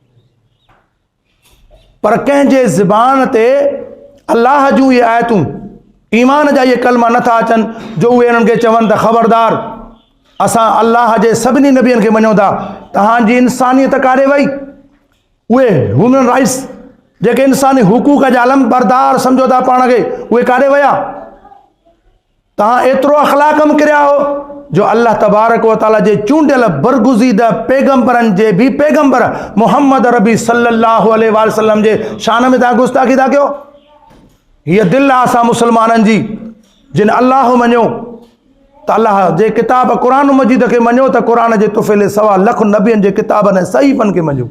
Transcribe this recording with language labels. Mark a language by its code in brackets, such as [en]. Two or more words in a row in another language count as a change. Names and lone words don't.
[sd] पर कंहिंजे ज़बान ते अल्लाह जूं इहे आयतूं, ईमान जा इहे कलमा नथा अचनि जो उहे इन्हनि खे चवनि त ख़बरदार असां अल्लाह जे सभिनी नबियनि खे मञूं था, तव्हांजी इंसानियत काॾे वई? उहे [en] human rights [sd] जेके इंसानी हुकूक जा आलम बरदार सम्झो था पाण खे, उहे काॾे विया? तव्हां एतिरो अख़लाक़ में किरिया हो जो [ar] الله تبارك وتعالى [sd] जे चूंडियल बरगुज़ीदा पैगंबरनि जे बि पैगंबर मोहम्मद रबी [ar] صلى الله عليه وسلم [sd] जे शान में तव्हां गुस्ताखी था कयो। हीअ दिलि आहे असां मुस्लमाननि जी, जिन अल्लाह मञियो त अल्लाह जे किताब क़ुरान मजीद खे मञियो त क़ुरान जे तुफ़िले 1.25 लख नबियनि जे किताबनि ऐं सहीफ़नि खे मञियो।